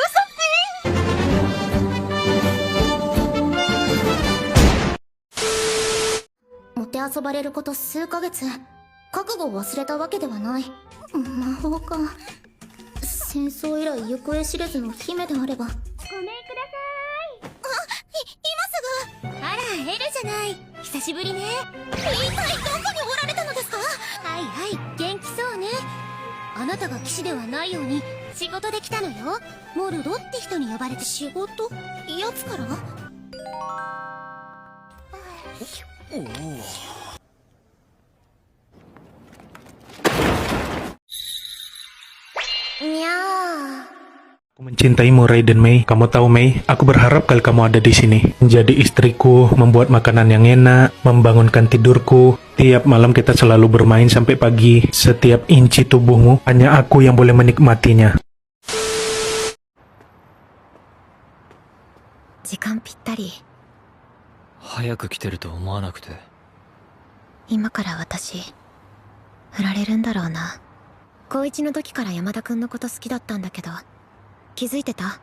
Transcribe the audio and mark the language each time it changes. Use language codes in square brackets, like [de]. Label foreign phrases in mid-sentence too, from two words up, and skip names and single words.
[en] Do something. [ja] もてあそばれること数ヶ月。覚悟を忘れたわけではない。魔法か。戦争以来行方知れずの姫であれば。ごめんください。今すぐ。あら、エルじゃない。久しぶりね。一体どこにおられたのですか？はいはい、元気そうね。あなたが騎士ではないように仕事で来たのよ。モルドって人に呼ばれて。仕事？やつから？にゃー。 [id] Aku mencintaimu, Raiden Mei. Kamu tahu, Mei, aku berharap kali kamu ada di sini. Menjadi istriku, membuat makanan yang enak, membangunkan tidurku. Tiap malam kita selalu bermain sampai pagi. Setiap inci tubuhmu, hanya aku yang boleh menikmatinya. [ja] 時間ぴったり。早く来てると思わなくて。今から私、振られるんだろうな。高一の時から山田くんのこと好きだったんだけど、気づいてた？